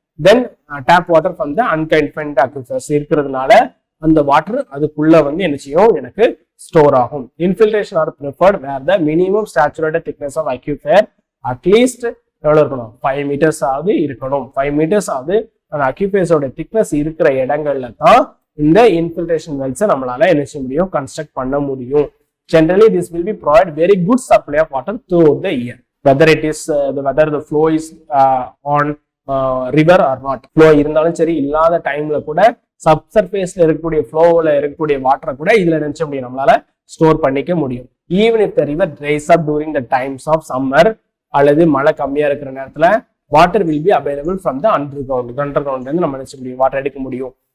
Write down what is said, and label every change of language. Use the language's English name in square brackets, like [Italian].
[English] then tap water from the unconfined aquifers [Tamil] இருக்கிறதுனால அந்த water அதுக்குள்ள வந்து என்ன செய்யும், எனக்கு ஸ்டோர் ஆகும். [English] infiltration R preferred where the minimum saturated thickness of அக்யூஃபயர் at least [Tamil] எவ்வளவு இருக்கணும், 5 meters ஆகுது இருக்கணும். 5 meters ஆகுது அந்த அக்யூபேஸோட திக்னஸ் இருக்கிற இடங்கள்ல தான் இந்த இன்ஃபில்ட்ரேஷன் வெல்ஸை நம்மளால என்ன செய்ய முடியும், கன்ஸ்ட்ரக்ட் பண்ண முடியும். [English] Generally, this will be provide very good supply of water throughout the year, whether it is whether the flow is on river or not. [Tamil] Flow இருந்தாலும் சரி, இல்லாத டைம்ல கூட சப்சர்ஃபேஸ்ல இருக்கக்கூடிய ஃப்ளோவில் இருக்கக்கூடிய வாட்டரை கூட இதுல நினைச்ச முடியும், நம்மளால ஸ்டோர் பண்ணிக்க முடியும். [English] even if the river dries up during the times of summer [Tamil] அல்லது மழை கம்மியா இருக்கிற நேரத்துல [English] water will be available from the அண்டர் கிரவுண்ட்ல [Tamil] இருந்து நம்ம நினைச்ச முடியும், வாட்டர் எடுக்க முடியும்.